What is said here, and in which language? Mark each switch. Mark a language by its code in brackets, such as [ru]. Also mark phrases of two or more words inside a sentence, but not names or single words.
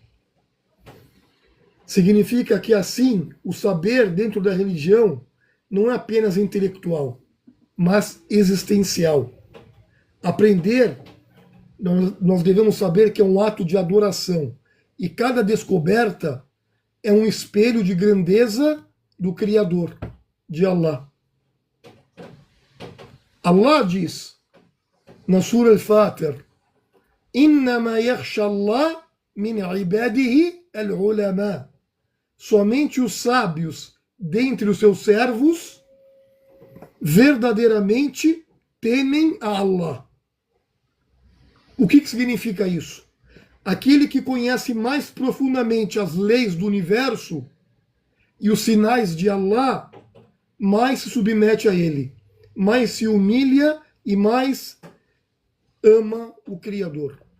[pt] Significa que assim o saber dentro da religião não é apenas intelectual, mas existencial. Aprender, nós devemos saber que é um ato de adoração. E cada descoberta é um espelho de grandeza do Criador, de Allah. Allah diz na Sura Al-Fatir: [ar] إنما يخشى الله من عباده العلماء. [pt] Somente os sábios dentre os seus servos verdadeiramente temem a Allah. O que significa isso? Aquele que conhece mais profundamente as leis do universo e os sinais de Allah, mais se submete a ele, mais se humilha e mais ama o Criador.